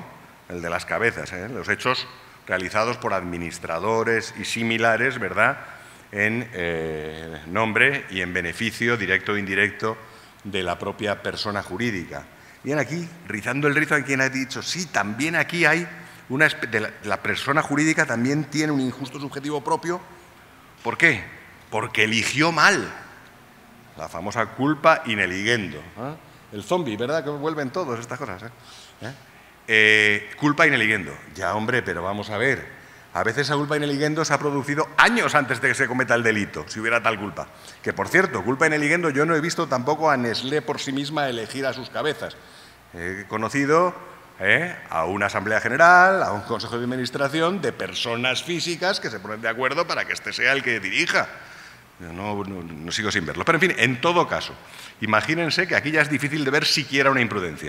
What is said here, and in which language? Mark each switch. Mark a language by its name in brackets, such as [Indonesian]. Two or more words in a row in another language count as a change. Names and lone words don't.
[Spanish] El de las cabezas, los hechos realizados por administradores y similares, ¿verdad?, en nombre y en beneficio directo o indirecto de la propia persona jurídica. Bien, aquí, rizando el rizo a quien ha dicho, sí, también aquí hay la persona jurídica también tiene un injusto subjetivo propio. ¿Por qué? Porque eligió mal. La famosa [Latin] culpa in eligendo. [Spanish] El zombie, ¿verdad?, que vuelven todos estas cosas. [Latin] Culpa in eligendo. [Spanish] Ya, hombre, pero vamos a ver. A veces esa [Latin] culpa in eligendo [Spanish] se ha producido años antes de que se cometa el delito, si hubiera tal culpa. Que, por cierto, [Latin] culpa in eligendo, [Spanish] yo no he visto tampoco a Nestlé por sí misma elegir a sus cabezas. He conocido a una asamblea general, a un consejo de administración de personas físicas que se ponen de acuerdo para que este sea el que dirija. No sigo sin verlo. Pero, en fin, en todo caso, imagínense que aquí ya es difícil de ver siquiera una imprudencia.